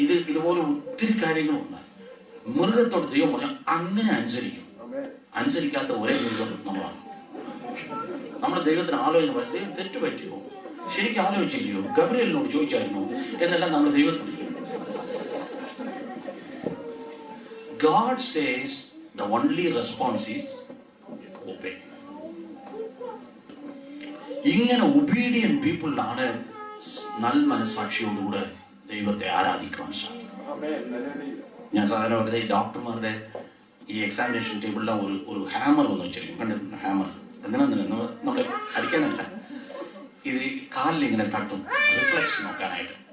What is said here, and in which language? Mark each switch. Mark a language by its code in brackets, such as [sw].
[ml] ഇതുപോലെ ഒത്തിരി കാര്യങ്ങളുണ്ട്. മൃഗത്തോട് ദൈവം പറഞ്ഞാൽ അങ്ങനെ അനുസരിക്കും. അനുസരിക്കാത്ത ഒരേ മൃഗം നമ്മളാണ്. നമ്മുടെ ദൈവത്തിന് ആലോചന പറയാം, ദൈവം തെറ്റ് പറ്റിയോ, ശരിക്കും ആലോചിച്ചില്ലയോ, ഗബ്രിയേലിനോട് ചോദിച്ചായിരുന്നു എന്നെല്ലാം നമ്മൾ ദൈവത്തോട് ചോദിക്കും. [en] God says the only response is obey. [ml] ഇങ്ങനെ ഒബീഡിയന്റ് പീപ്പിളിലാണ് നൽമനസാക്ഷിയോടുകൂടെ ദൈവത്തെ ആരാധിക്കുവാൻ സാധിക്കും. ഞാൻ സാധാരണ വെറുതെ ഈ ഡോക്ടർമാരുടെ ഈ എക്സാമിനേഷൻ ടേബിളിൽ ഒരു ഹാമർ വന്ന് വെച്ചിരിക്കും. കണ്ടിട്ടുണ്ട് ഹാമർ? എന്തിനാന്ന് നമ്മളെ അടിക്കാനല്ല, ഇത് കാലിലിങ്ങനെ തട്ടും, റിഫ്ലക്സ് നോക്കാനായിട്ട്.